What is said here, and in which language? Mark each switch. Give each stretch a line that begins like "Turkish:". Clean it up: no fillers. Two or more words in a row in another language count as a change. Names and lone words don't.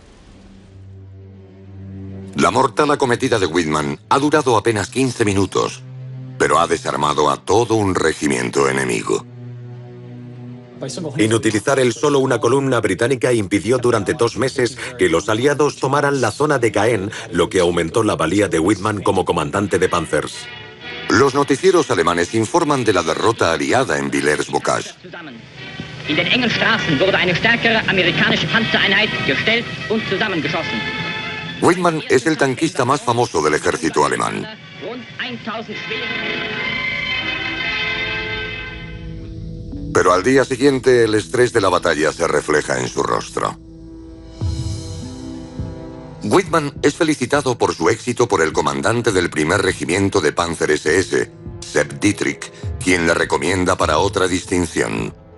Spanish: La mortal acometida de Whitman ha durado apenas 15 minutos, pero ha desarmado a todo un regimiento enemigo. Inutilizar él solo una columna británica impidió durante 2 meses que los aliados tomaran la zona de Caen, lo que aumentó la valía de Whitman como comandante de Panzers. Los noticieros alemanes informan de la derrota aliada en Villers-Bocage.
German: In den engen Straßen wurde eine stärkere amerikanische Panzereinheit gestellt und zusammengeschossen.
Spanish: Whitman es el tanquista más famoso del ejército alemán. Pero al día siguiente el estrés de la batalla se refleja en su rostro. Whitman es felicitado por su éxito por el comandante del primer regimiento de Panzer SS, Sepp Dietrich, quien le recomienda para otra distinción.